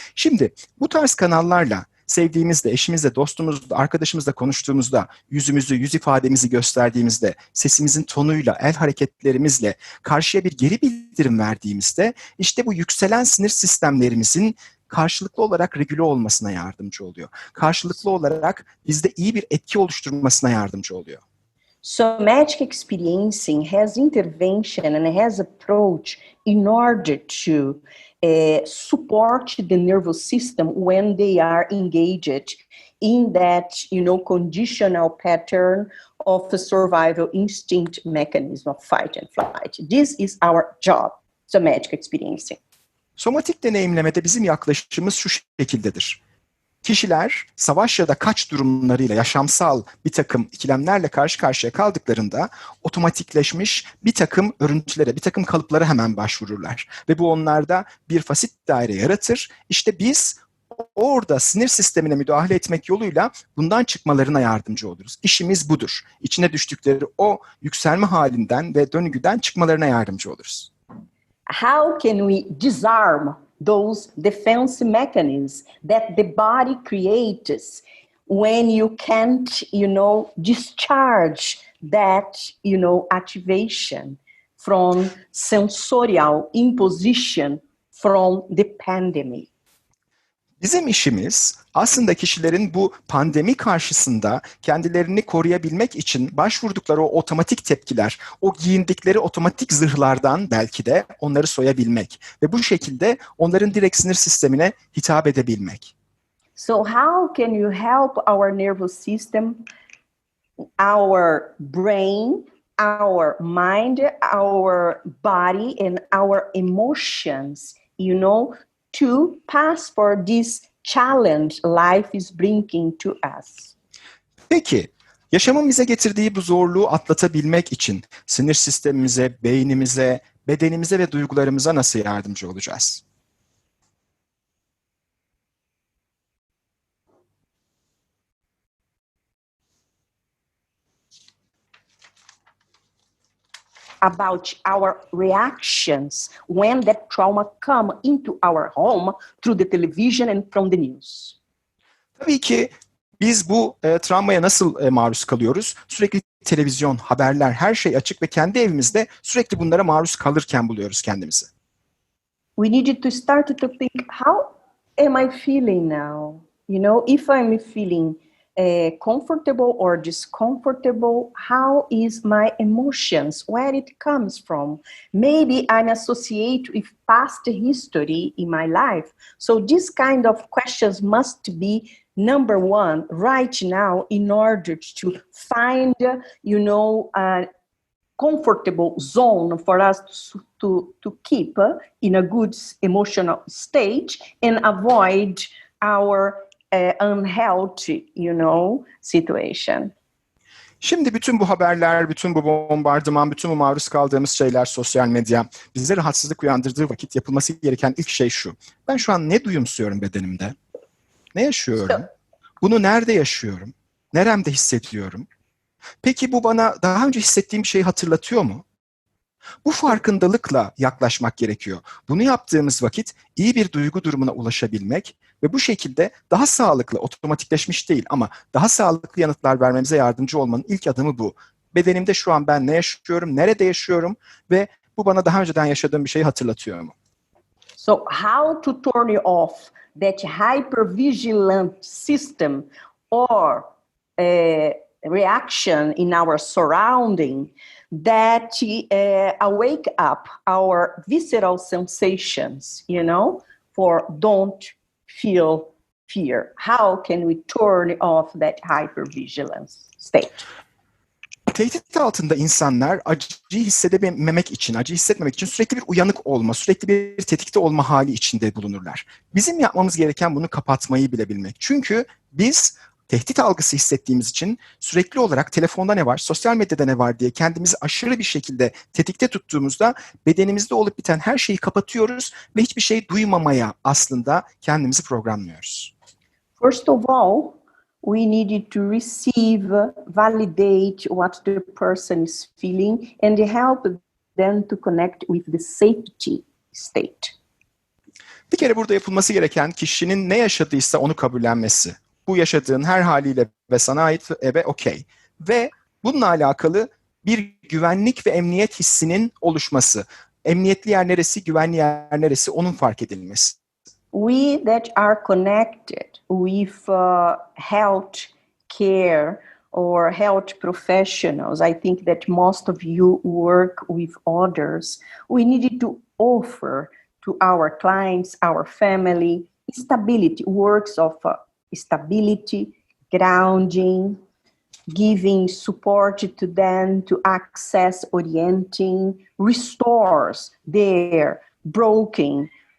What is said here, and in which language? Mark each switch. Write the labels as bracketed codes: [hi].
[tr] Şimdi bu tarz kanallarla sevdiğimizde, eşimizle, dostumuzla, arkadaşımızla konuştuğumuzda, yüzümüzü, yüz ifademizi gösterdiğimizde, sesimizin tonuyla, el hareketlerimizle karşıya bir geri bildirim verdiğimizde işte bu yükselen sinir sistemlerimizin karşılıklı olarak regüle olmasına yardımcı oluyor. Karşılıklı olarak bizde iyi bir etki oluşturmasına yardımcı oluyor. [en] Somatic experiencing has intervention and has approach in order to support the nervous system when they are engaged in that, conditional pattern of the survival instinct mechanism of fight and flight. This is our job, somatic experiencing. [tr] Somatik deneyimlemede bizim yaklaşımımız şu şekildedir. Kişiler savaş ya da kaç durumlarıyla yaşamsal bir takım ikilemlerle karşı karşıya kaldıklarında otomatikleşmiş bir takım örüntülere, bir takım kalıplara hemen başvururlar. Ve bu onlarda bir fasit daire yaratır. İşte biz orada sinir sistemine müdahale etmek yoluyla bundan çıkmalarına yardımcı oluruz. İşimiz budur. İçine düştükleri o yükselme halinden ve döngüden çıkmalarına yardımcı oluruz. [en] How can we disarm those defense mechanisms that the body creates when you can't, discharge that, activation from sensorial imposition from the pandemic? [tr] Bizim işimiz aslında kişilerin bu pandemi karşısında kendilerini koruyabilmek için başvurdukları o otomatik tepkiler, o giyindikleri otomatik zırhlardan belki de onları soyabilmek ve bu şekilde onların direkt sinir sistemine hitap edebilmek. [en] So how can you help our nervous system, our brain, our mind, our body and our emotions, to pass for this challenge life is bringing to us? [tr] Peki, yaşamın bize getirdiği bu zorluğu atlatabilmek için sinir sistemimize, beynimize, bedenimize ve duygularımıza nasıl yardımcı olacağız? [en] About our reactions when that trauma come into our home through the television and from the news. [tr] Tabii ki biz bu travmaya nasıl maruz kalıyoruz? Sürekli televizyon, haberler, her şey açık ve kendi evimizde sürekli bunlara maruz kalırken buluyoruz kendimizi. [en] We needed to start to think, how am I feeling now? If I'm feeling comfortable or discomfortable, how is my emotions, where it comes from? Maybe I'm associated with past history in my life. So this kind of questions must be number one right now in order to find, a comfortable zone for us to keep in a good emotional state and avoid our unhealthy, situation. [tr] Şimdi bütün bu haberler, bütün bu bombardıman, bütün bu maruz kaldığımız şeyler, sosyal medya bize rahatsızlık uyandırdığı vakit yapılması gereken ilk şey şu. Ben şu an ne duyumsuyorum bedenimde? Ne yaşıyorum? Bunu nerede yaşıyorum? Neremde hissediyorum? Peki bu bana daha önce hissettiğim bir şeyi hatırlatıyor mu? Bu farkındalıkla yaklaşmak gerekiyor. Bunu yaptığımız vakit iyi bir duygu durumuna ulaşabilmek ve bu şekilde daha sağlıklı, otomatikleşmiş değil ama daha sağlıklı yanıtlar vermemize yardımcı olmanın ilk adımı bu. Bedenimde şu an ben ne yaşıyorum, nerede yaşıyorum ve bu bana daha önceden yaşadığım bir şeyi hatırlatıyor mu? [en] So how to turn off that hypervigilant system or reaction in our surrounding that wake up our visceral sensations, for don't feel fear. How can we turn off that hypervigilance state? [tr] Tehdit altında insanlar acıyı hissedememek için, acı hissetmemek için sürekli bir uyanık olma, sürekli bir tetikte olma hali içinde bulunurlar. Bizim yapmamız gereken bunu kapatmayı bilebilmek. Çünkü biz tehdit algısı hissettiğimiz için sürekli olarak telefonda ne var, sosyal medyada ne var diye kendimizi aşırı bir şekilde tetikte tuttuğumuzda bedenimizde olup biten her şeyi kapatıyoruz ve hiçbir şey duymamaya aslında kendimizi programlıyoruz. [en] First of all, we needed to receive, validate what the person is feeling and help them to connect with the safety state. [tr] Bir kere burada yapılması gereken kişinin ne yaşadıysa onu kabullenmesi. Bu yaşadığın her haliyle ve sana ait ve okey. Ve bununla alakalı bir güvenlik ve emniyet hissinin oluşması. Emniyetli yer neresi, güvenli yer neresi onun fark edilmesi. [en] We that are connected with health care or health professionals, I think that most of you work with others. We need to offer to our clients, our family, stability, works of stability, grounding, giving support to them to access orienting, restores their broken